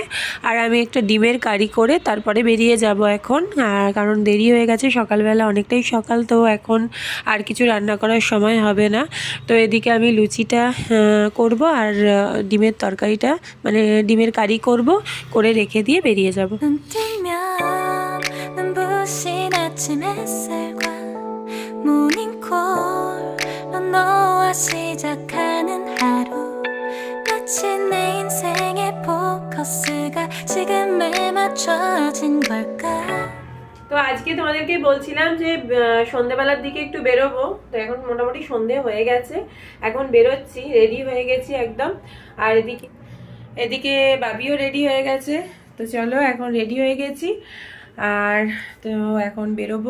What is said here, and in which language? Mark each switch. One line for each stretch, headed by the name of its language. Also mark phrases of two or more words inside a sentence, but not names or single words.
Bangla: আর আমি একটা ডিমের কারি করে তারপরে বেরিয়ে যাব এখন, কারণ দেরি হয়ে গেছে, সকালবেলা অনেকটাই সকাল, তো এখন আর কিছু রান্না করার সময় হবে না। তো এদিকে আমি লুচিটা করব আর ডিমের তরকারিটা মানে ডিমের কারি করব, করে রেখে দিয়ে বেরিয়ে যাব।
Korean: 아침 햇살과 모닝콜로 너와 시작하는 하루 마치 내 인생의 포커스가 지금에 맞춰진 걸까।
Bangla: তো আজকে তোমাদেরকে বলছিলাম যে সন্ধ্যেবেলার দিকে একটু বেরোবো। তো এখন মোটামুটি সন্ধে হয়ে গেছে, এখন বেরোচ্ছি, রেডি হয়ে গেছি একদম। আর এদিকে বাবিও রেডি হয়ে গেছে। তো চলো, এখন রেডি হয়ে গেছি আর তো এখন বেরোবো।